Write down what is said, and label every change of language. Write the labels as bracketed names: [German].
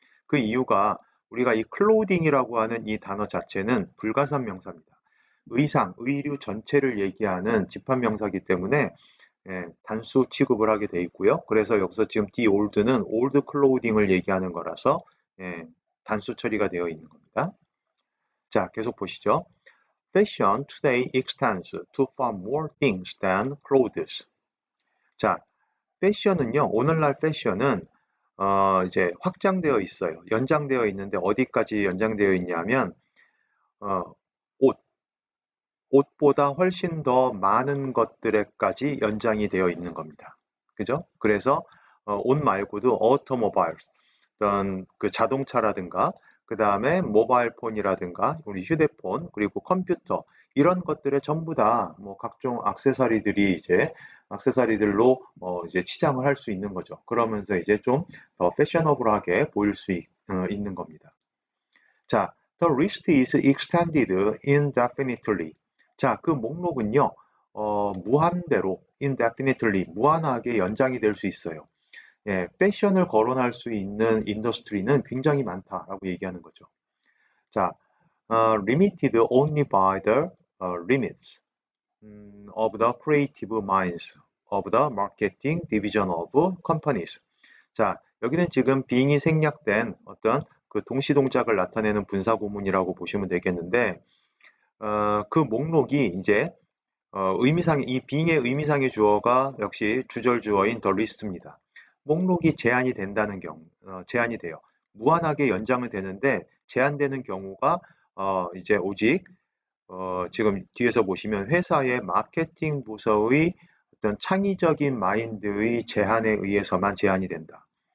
[Korean] 그 이유가 우리가 이 클로딩이라고 하는 이 단어 자체는 불가산 명사입니다. 의상, 의류 전체를 얘기하는 집합명사이기 때문에 단수 취급을 하게 돼 있고요. 그래서 여기서 지금 [English] the old [Korean] 는 [English] old clothing [Korean] 을 얘기하는 거라서 단수 처리가 되어 있는 겁니다. 자, 계속 보시죠. [English] Fashion today extends to far more things than clothes. [Korean] 자, 패션은요, 오늘날 패션은 이제 확장되어 있어요. 연장되어 있는데 어디까지 연장되어 있냐면 옷, 옷보다 훨씬 더 많은 것들에까지 연장이 되어 있는 겁니다. 그죠? 그래서 옷 말고도 automobiles, 어떤 그 자동차라든가 그 다음에 모바일 폰이라든가 우리 휴대폰 그리고 컴퓨터 이런 것들에 전부 다 뭐 각종 액세서리들이 이제 액세서리들로 이제 치장을 할 수 있는 거죠. 그러면서 이제 좀 더 패셔너블하게 보일 수 있는 겁니다. 자, [English] the list is extended indefinitely. [Korean] 자, 그 목록은요, 무한대로 indefinitely 무한하게 연장이 될 수 있어요. 예, 패션을 거론할 수 있는 인더스트리는 굉장히 많다라고 얘기하는 거죠. 자, [English] limited only by the limits of the creative minds of the marketing division of companies. [Korean] 자, 여기는 지금 being이 생략된 어떤 그 동시동작을 나타내는 분사구문이라고 보시면 되겠는데, 그 목록이 이제 이 being의 의미상의 주어가 역시 주절 주어인 [English] the list [Korean] 입니다. 목록이 제한이 된다는 경우, 제한이 돼요. 무한하게 연장은 되는데 제한되는 경우가 이제 오직 지금 뒤에서 보시면 회사의 마케팅 부서의 어떤 창의적인 마인드의 제한에 의해서만 제한이 된다.